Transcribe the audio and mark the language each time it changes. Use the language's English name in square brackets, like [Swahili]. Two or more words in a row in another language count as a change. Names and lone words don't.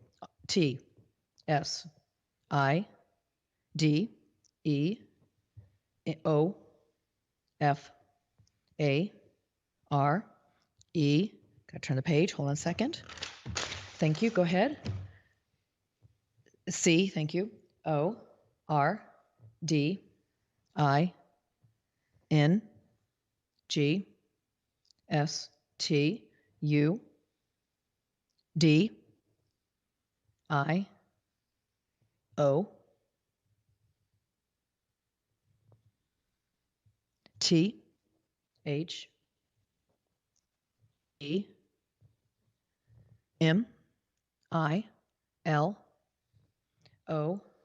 [English] T, S, I, D, E, O, F, A, R, E, gotta turn the page, hold on a second. Thank you, go ahead. C, thank you. O, R, D, I, N, G, S, T, U, D, I, O, T H E M I L O